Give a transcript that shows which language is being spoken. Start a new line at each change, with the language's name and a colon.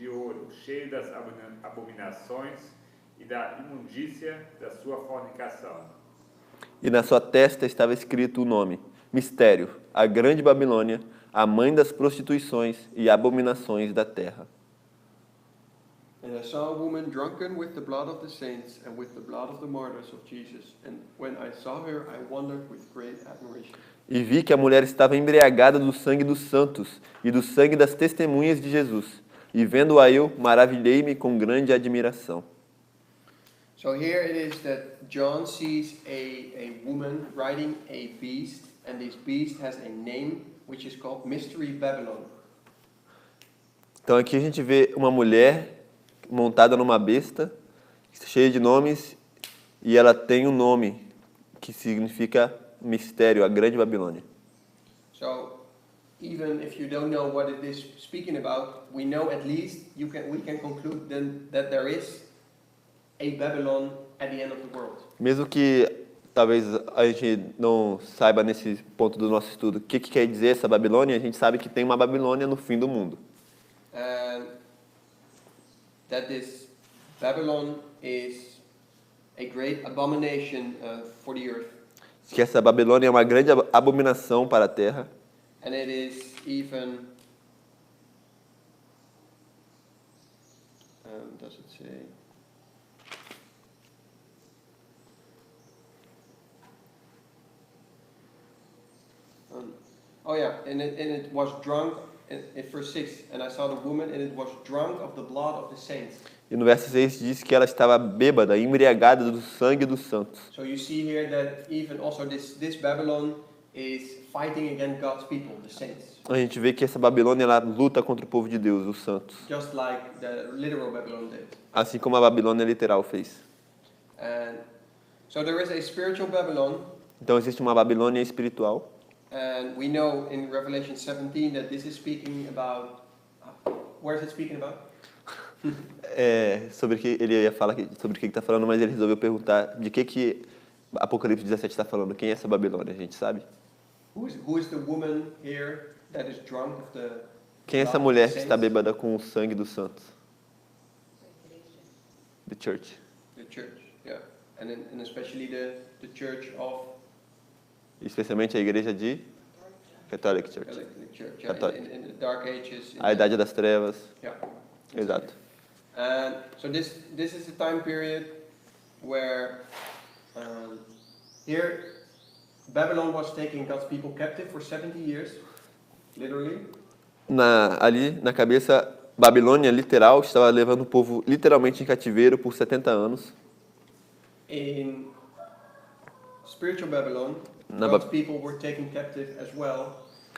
Portuguese: de ouro, cheio das abominações e da imundícia da sua fornicação. E na sua testa estava escrito o nome: Mistério, a grande Babilônia, a mãe das prostituições e abominações da terra.
English: And I saw a woman drunken with the blood of the saints and with the blood of the martyrs of Jesus. And when I saw her, I wondered with great admiration.
Portuguese: E vi que a mulher estava embriagada do sangue dos santos e do sangue das testemunhas de Jesus. E vendo-a eu, maravilhei-me com grande admiração.
English: So here it is that John sees a woman riding a beast, and this beast has a name which is called Mystery Babylon.
Portuguese: Então aqui a gente vê uma mulher montada numa besta, cheia de nomes, e ela tem um nome que significa mistério, a grande Babilônia.
English: So even if you don't know what it is speaking about, we know at least we can conclude then that there is a Babylon at the end of the world.
Portuguese: Mesmo que talvez a gente não saiba nesse ponto do nosso estudo o que quer dizer essa Babilônia, a gente sabe que tem uma Babilônia no fim do mundo.
English: And that this Babylon is a great abomination for the earth.
Portuguese: Que essa Babilônia é uma grande abominação para a terra.
English: And it is even, does it say? Oh yeah, and it was drunk, in verse 6, and I saw the woman, and it was drunk of the blood of the saints.
Portuguese: E no verso 6 diz que ela estava bêbada, embriagada do sangue dos santos.
English: So you see here that even also this Babylon is fighting against God's people, the saints.
Portuguese: A gente vê que essa Babilônia ela luta contra o povo de Deus, os santos.
English: Just like the literal Babylon did.
Portuguese: Assim como a Babilônia literal fez.
English: And so there is a spiritual Babylon,
Portuguese: Então existe uma Babilônia espiritual.
English: and we know in Revelation 17 that this is speaking about, where is it speaking about?
Portuguese: Sobre que ele ia falar sobre o que está falando, mas ele resolveu perguntar de que Apocalipse 17 está falando. Quem é essa Babilônia? A gente sabe?
English: Who is the woman here that is drunk of the
Portuguese: Quem é essa mulher que está bêbada com o sangue dos santos?
English: The church. The church, yeah. And especially the church of
Portuguese: Especialmente a igreja de
English: Catholic Church. Catholic Church, yeah, Catholic. in the Dark Ages.
Portuguese: A Idade das Trevas.
English: Yeah.
Portuguese: Exato.
English: And so this is a time period where here Babylon was taking God's people captive for 70 years, literally.
Portuguese: Ali na cabeça, Babilônia literal estava levando o povo literalmente em cativeiro por 70 anos.
English: In spiritual Babylon,
Portuguese: Na
English: God's people were taken captive as well